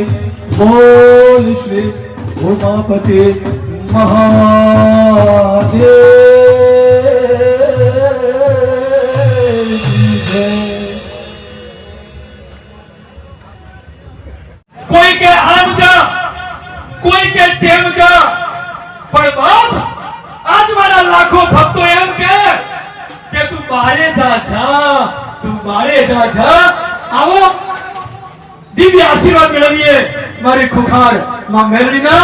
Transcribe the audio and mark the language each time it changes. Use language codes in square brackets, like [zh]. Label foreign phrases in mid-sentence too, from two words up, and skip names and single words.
[hi] बोल श्री उमापति महादेव की जय। [gu] કોઈ કે આમ જા કે તેમ જા, પણ બાપ આજ મારા લાખો ભક્તો એમ કે તું બારે જા, તું બારે જા. આવો દિવ્ય આશીર્વાદ મેળવીએ મારી ખુખાર માં મેલડીના.